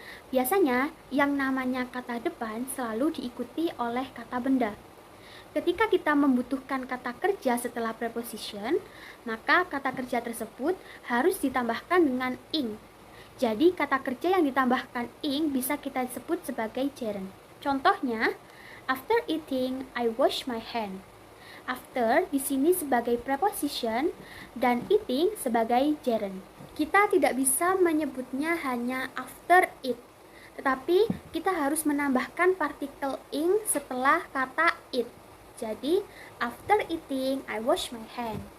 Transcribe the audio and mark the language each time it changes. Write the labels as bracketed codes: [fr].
[id] Biasanya yang namanya kata depan selalu diikuti oleh kata benda. Ketika kita membutuhkan kata kerja setelah preposition, maka kata kerja tersebut harus ditambahkan dengan ing. Jadi kata kerja yang ditambahkan ing bisa kita sebut sebagai gerund. Contohnya, [en] after eating, I wash my hand. [id] After di sini sebagai preposition dan eating sebagai gerund. Kita tidak bisa menyebutnya hanya after eat, tetapi kita harus menambahkan partikel ing setelah kata eat. Jadi, [en] after eating, I wash my hand.